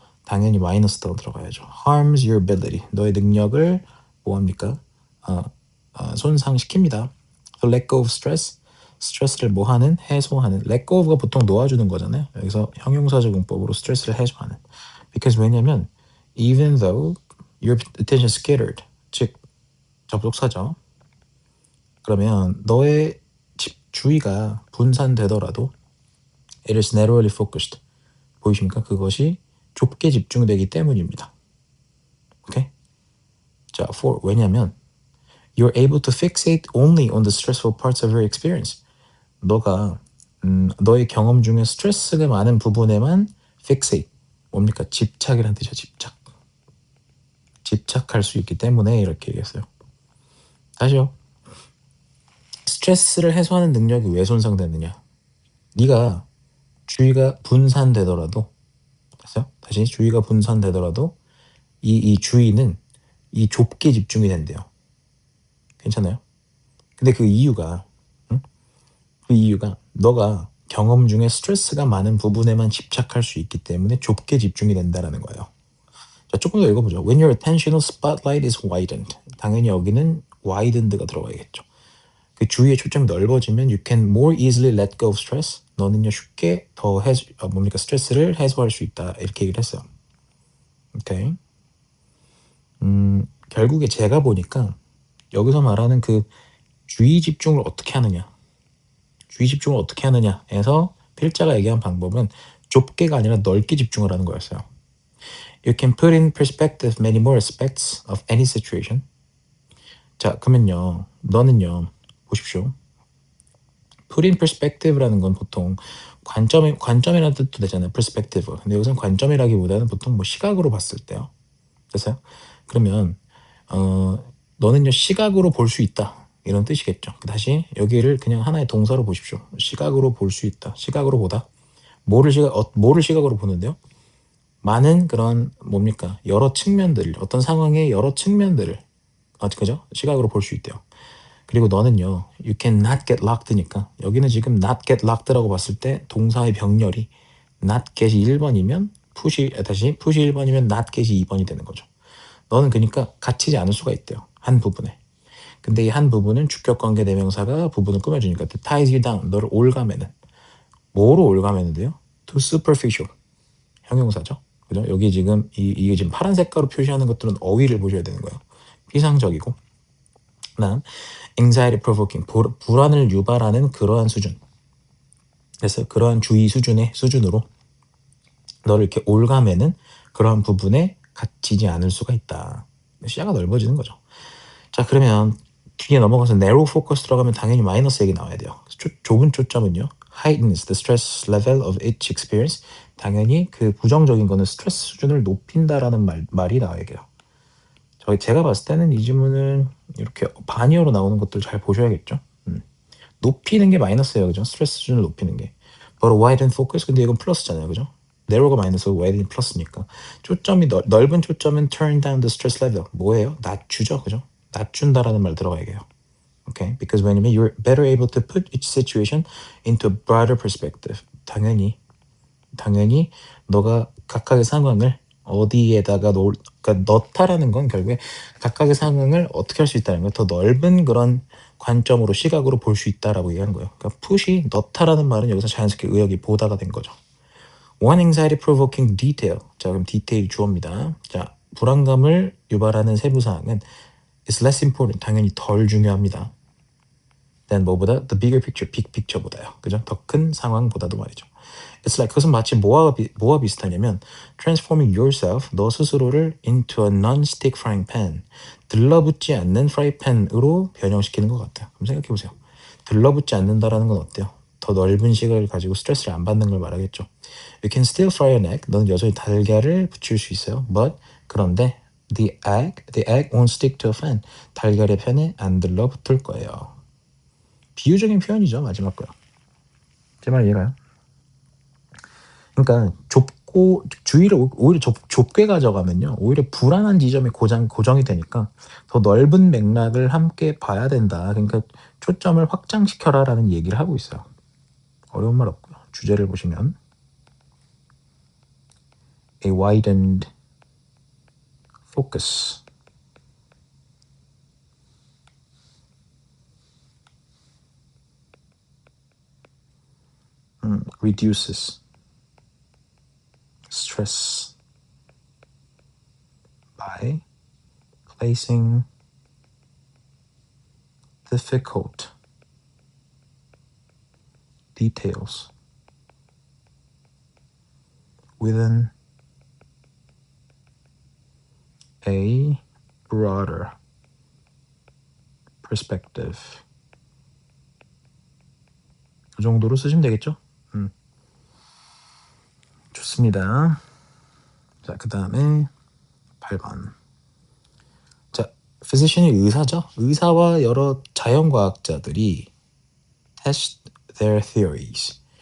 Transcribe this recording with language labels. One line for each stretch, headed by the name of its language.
Korean: 당연히 마이너스로 들어가야죠.
English: harms your ability.
Korean: 너의 능력을 뭐합니까? 손상시킵니다.
English: So let go of stress.
Korean: 스트레스를 뭐하는? 해소하는. let go가 보통 놓아주는 거잖아요. 여기서 형용사적 용법으로 스트레스를 해소하는.
English: because
Korean: 왜냐면
English: even though your attention is scattered.
Korean: 접속사죠. 그러면 너의 주의가 분산되더라도
English: it is narrowly focused.
Korean: 보이십니까? 그것이 좁게 집중되기 때문입니다. 오케이?
English: 자, for
Korean: 왜냐면
English: you're able to fixate only on the stressful parts of your experience.
Korean: 너가 너의 경험 중에 스트레스가 많은 부분에만 fixate. 뭡니까? 집착이라는 뜻이죠. 집착. 집착할 수 있기 때문에 이렇게 얘기했어요. 다시요. 스트레스를 해소하는 능력이 왜 손상되느냐? 네가 주의가 분산되더라도 됐어요? 다시 주의가 분산되더라도 이 주의는 이 좁게 집중이 된대요. 괜찮아요? 근데 그 이유가 그 이유가 너가 경험 중에 스트레스가 많은 부분에만 집착할 수 있기 때문에 좁게 집중이 된다라는 거예요. 자, 조금 더 읽어보죠.
English: When your attentional spotlight is widened.
Korean: 당연히 여기는 widened가 들어가야겠죠. 그 주위의 초점이 넓어지면
English: you can more easily let go of stress.
Korean: 너는요 쉽게 더 뭡니까 스트레스를 해소할 수 있다 이렇게 얘기를 했어요. 오케이. 결국에 제가 보니까 여기서 말하는 그 주의 집중을 어떻게 하느냐, 주의 집중을 어떻게 하느냐에서 필자가 얘기한 방법은 좁게가 아니라 넓게 집중을 하는 거였어요.
English: You can put in perspective many more aspects of any situation.
Korean: 자, 그러면요, 너는요, 보십시오. put in perspective라는 건 보통 관점이라는 뜻도 되잖아요.
English: perspective.
Korean: 근데 여기서는 관점이라기보다는 보통 뭐 시각으로 봤을 때요. 됐어요? 그러면 너는요 시각으로 볼 수 있다 이런 뜻이겠죠. 다시 여기를 그냥 하나의 동사로 보십시오. 시각으로 볼 수 있다. 시각으로 보다. 뭐를 시각으로 보는데요? 많은 그런 뭡니까 여러 측면들 어떤 상황의 여러 측면들을 그죠? 시각으로 볼 수 있대요. 그리고 너는요
English: you can not get locked
Korean: 니까 여기는 지금 not get locked라고 봤을 때 동사의 병렬이 not get이 1번이면 푸시 1번이면 not get이 2번이 되는 거죠. 너는 그러니까 갇히지 않을 수가 있대요. 한 부분에. 근데 이 한 부분은 주격관계 대명사가 부분을 꾸며주니까
English: to ties you down
Korean: 너를 올가매는 뭐로 올가매는데요?
English: to superficial
Korean: 형용사죠. 그죠? 여기 지금 이게 지금 파란 색깔로 표시하는 것들은 어휘를 보셔야 되는 거예요. 피상적이고 그다음
English: anxiety provoking
Korean: 불안을 유발하는 그러한 수준. 그래서 그러한 주의 수준으로 너를 이렇게 올가매는 그러한 부분에 갇히지 않을 수가 있다. 시야가 넓어지는 거죠. 자, 그러면 뒤에 넘어가서 narrow focus 들어가면 당연히 마이너스 얘기 나와야 돼요. 좁은 초점은요.
English: heightens the stress level of each experience.
Korean: 당연히 그 부정적인 거는 스트레스 수준을 높인다라는 말이 나와야 돼요. 제가 봤을 때는 이 지문은 이렇게 반이어로 나오는 것들 잘 보셔야겠죠. 높이는 게 마이너스예요. 그죠? 스트레스 수준을 높이는 게.
English: 바로 widen focus.
Korean: 근데 이건 플러스잖아요. 그죠? narrow가 마이너스고 widen이 플러스니까. 초점이 넓은 초점은
English: turn down the stress level.
Korean: 뭐예요? 낮추죠. 그죠? 낮춘다라는 말 들어가야 돼요.
English: Okay? Because
Korean: 왜냐면
English: you're better able to put each situation into a broader perspective.
Korean: 당연히 너가 각각의 상황을 어디에다가 그러니까 넣다라는 건 결국에 각각의 상황을 어떻게 할 수 있다는 거예요. 더 넓은 그런 관점으로 시각으로 볼 수 있다라고 얘기하는 거예요. 그러니까 푸시 넣다라는 말은 여기서 자연스럽게 의역이 보다가 된 거죠.
English: One anxiety provoking detail.
Korean: 자, 그럼 디테일이 주어입니다. 자, 불안감을 유발하는 세부 사항은
English: is less important.
Korean: 당연히 덜 중요합니다.
English: than
Korean: 뭐보다
English: the bigger picture, big picture보다요.
Korean: 그죠? 더 큰 상황보다도 말이죠.
English: It's like
Korean: 그것은 마치 뭐와 비슷하냐면
English: transforming yourself,
Korean: 너 스스로를
English: into a non-stick frying pan,
Korean: 들러붙지 않는 프라이팬으로 변형시키는 것 같아요. 그럼 생각해 보세요. 들러붙지 않는다라는 건 어때요? 더 넓은 시각을 가지고 스트레스를 안 받는 걸 말하겠죠.
English: You can still fry an egg.
Korean: 너는 여전히 달걀을 붙일 수 있어요.
English: But
Korean: 그런데
English: the egg won't stick to a fan.
Korean: 달걀의 팬에 안 들러붙을 거예요. 비유적인 표현이죠. 마지막 거요. 제 말 이해가요? 그러니까 좁고 주의를 오히려 좁게 가져가면요. 오히려 불안한 지점이 고정이 되니까 더 넓은 맥락을 함께 봐야 된다. 그러니까 초점을 확장시켜라라는 얘기를 하고 있어요. 어려운 말 없고요. 주제를 보시면
English: a widened focus. reduces stress by placing difficult details within a broader perspective.
Korean: 그 정도로 쓰시면 되겠죠? 좋습니다. 자, 그 다음에 8번. 자, physician이 의사죠? 의사와 여러 자연과학자들이
English: test their theories.